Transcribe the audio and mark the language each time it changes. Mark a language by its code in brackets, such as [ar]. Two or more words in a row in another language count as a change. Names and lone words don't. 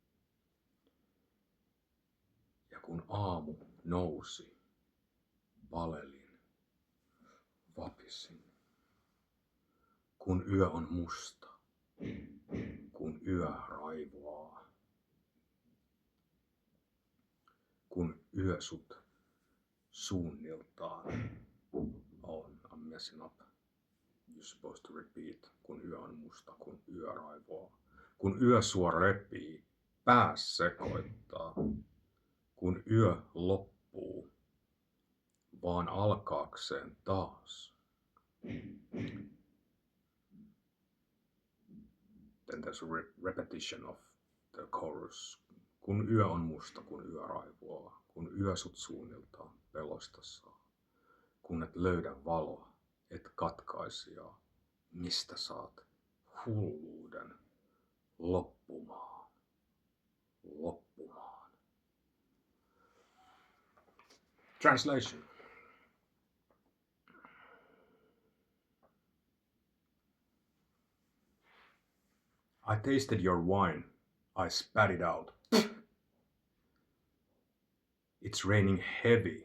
[fi] Ja kun aamu nousi, palelin, vapisin. Kun yö on musta, kun yö raivoaa. Kun yö sut suunniltaan on. [en] I'm messing up. You're supposed to repeat. [fi] Kun yö on musta, kun yö raivoaa. Kun yö sua repii, pääs sekoittaa. Kun yö loppuu, vaan alkaakseen taas. [en] Then there's a repetition of the chorus. [fi] Kun yö on musta, kun yö raivoaa. Kun yö sut suunniltaan pelosta saa. Kun et löydä valoa, et katkaisijaa. Mistä saat hulluuden loppumaan? [en] Translation. I tasted your wine. I spat it out. It's raining heavy.